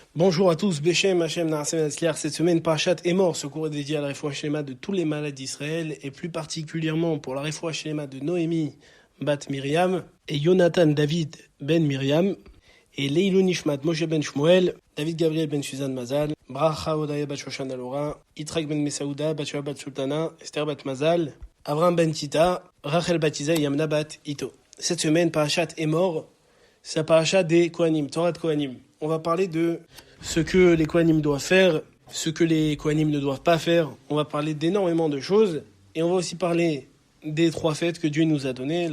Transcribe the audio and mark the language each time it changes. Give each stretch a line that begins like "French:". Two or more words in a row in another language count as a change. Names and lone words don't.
French: Bonjour à tous,
Hebrew: בשם השם נעשה ונצליח.
French: Cette semaine, Parashat Emor, ce cours est dédié à la
Hebrew: רפואה שלמה
French: de tous les malades d'Israël, et plus particulièrement pour la
Hebrew: רפואה שלמה
French: de Noémie, Bat Miriam, et Jonathan David Ben Miriam, et
Hebrew: לעילוי נשמת
French: Moshe Ben Shmuel, David Gabriel Ben Suzanne Mazal, Bracha Odaya Bat Shoshan Alora, Yitzhak Ben Mesaouda, Bat Shoa Bat Sultana, Esther Bat Mazal, Avram Ben Tita, Rachel Bat Iza et Yamna Bat Ito. Cette semaine, Parashat Emor, c'est la Parashat des Kohanim, Torah de Kohanim. On va parler de ce que les Kohanim doivent faire, ce que les Kohanim ne doivent pas faire. On va parler d'énormément de choses. Et on va aussi parler des 3 fêtes que Dieu nous a données.